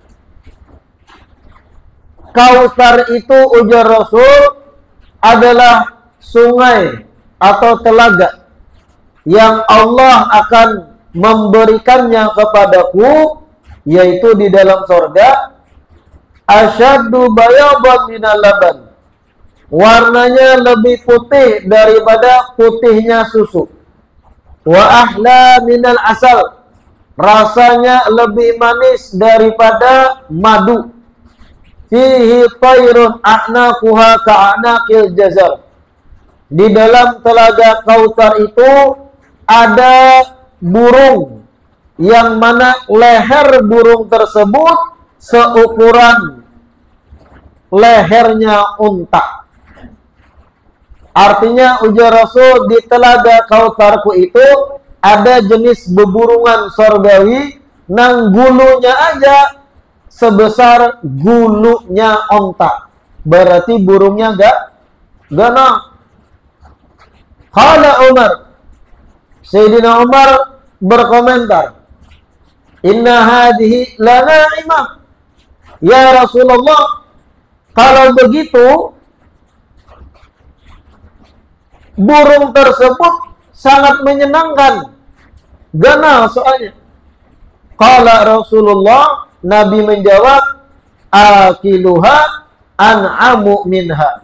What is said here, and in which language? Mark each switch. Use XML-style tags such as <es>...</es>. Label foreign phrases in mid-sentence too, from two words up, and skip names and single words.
<id>Kautsar itu, ujar Rasul, adalah sungai atau telaga yang Allah akan memberikannya kepadaku, yaitu di dalam surga.</id> <ar>أشد بياضا من اللبن,</ar> <id>warnanya lebih putih daripada putihnya susu.</id> <ar>وأحلى من العسل,</ar> <id>rasanya lebih manis daripada madu.</id> <ar>فيه طير أعناقها كأعناق الجزر.</ar> <id>Di dalam telaga Kautsar itu ada burung yang mana leher burung tersebut seukuran lehernya unta.</id> <bjn>Artinya, ujar Rasul, di telaga Kautsarku itu ada jenis beburungan sorgawi nang gulunya aja sebesar gulunya onta. Berarti burungnya gana.</bjn> <ar>قال عمر, Sayyidina Umar berkomentar, إن هذه لناعمة. يا رسول الله,</ar> <id>kalau begitu burung tersebut sangat menyenangkan,</id> <bjn>ganal soalnya.</bjn> <ar>قال رسول الله,</ar> <id>Nabi menjawab,</id> <ar>آكلها أنعم منها.</ar>